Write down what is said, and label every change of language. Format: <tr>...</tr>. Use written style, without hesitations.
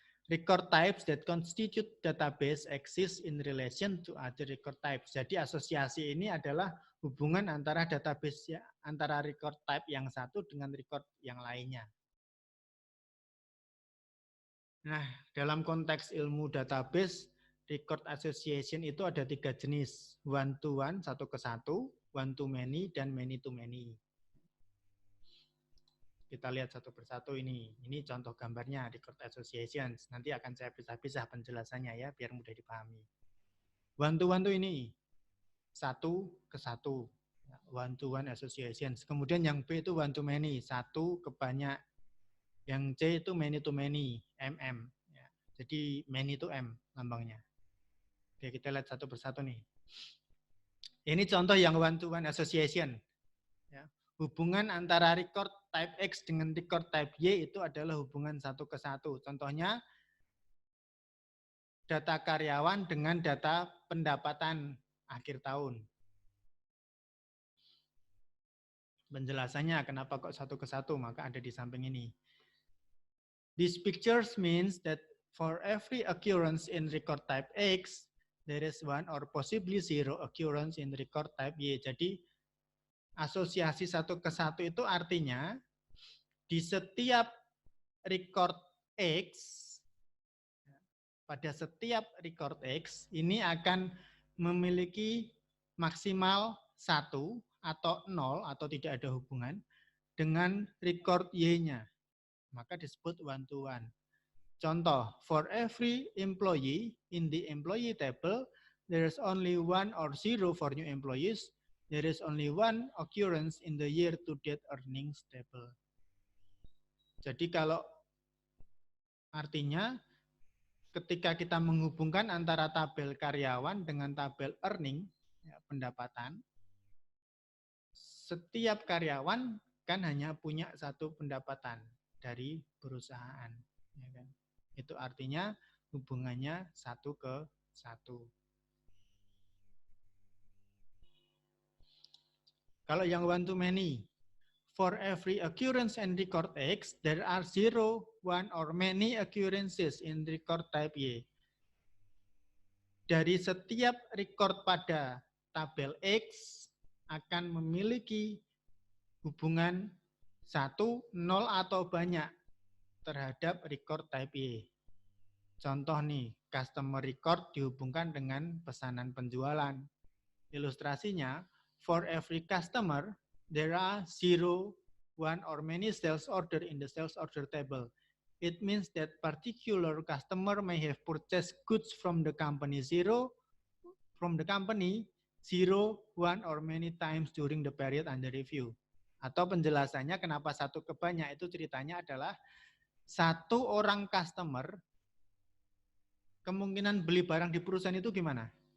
<en>Record types that constitute database exist in relation to other record types.</en> <id>Jadi asosiasi ini adalah hubungan antara database, ya, antara record type yang satu dengan record yang lainnya. Nah, dalam konteks ilmu database, record association itu ada 3 jenis.</id> <en>One to one,</en> <id>satu ke satu,</id> <en>one to many, dan many to many.</en> <id>Kita lihat satu persatu ini. Ini contoh gambarnya, record associations. Nanti akan saya pisah-pisah penjelasannya ya, biar mudah dipahami.</id> <en>One to one</en> <id>itu ini, satu ke satu.</id> <en>One to one associations.</en> <id>Kemudian yang B itu</id> <en>one to many,</en> <id>satu ke banyak. Yang C itu</id> <en>many to many,</en> <id>MM. Ya. Jadi</id> <en>many to M</en> <id>lambangnya. Oke, kita lihat satu persatu nih. Ini contoh yang</id> <en>one to one association.</en> <id>Ya. Hubungan antara record type X dengan record type Y itu adalah hubungan satu ke satu. Contohnya data karyawan dengan data pendapatan akhir tahun. Penjelasannya kenapa kok satu ke satu, maka ada di samping ini.</id> <en>These pictures means that for every occurrence in record type X, there is one or possibly zero occurrence in record type Y.</en> <id>Jadi asosiasi satu ke satu itu artinya di setiap record X, pada setiap record X ini akan memiliki maksimal 1 atau 0 atau tidak ada hubungan dengan record Y-nya. Maka disebut</id> <en>one to one. Contoh, for every employee in the employee table, there is only 1 or 0 for new employees. There is only one occurrence in the year to date earnings table.</en> <id>Jadi kalau artinya ketika kita menghubungkan antara tabel karyawan dengan tabel earning, ya, pendapatan, setiap karyawan kan hanya punya satu pendapatan dari perusahaan. Ya kan? Itu artinya hubungannya 1:1. Kalau yang</id> <en>one to many, for every occurrence in record X, there are 0, 1, or many occurrences in record type Y.</en> <id>Dari setiap record pada tabel X akan memiliki hubungan 1, 0, atau banyak terhadap record type Y. Contoh nih, customer record dihubungkan dengan pesanan penjualan. Ilustrasinya,</id> <en>for every customer, there are 0, 1, or many sales order in the sales order table. It means that particular customer may have purchased goods from the company 0, 1, or many times during the period under review.</en> <id>Atau penjelasannya kenapa 1 ke banyak itu ceritanya adalah 1 orang customer kemungkinan beli barang di perusahaan itu gimana?</id>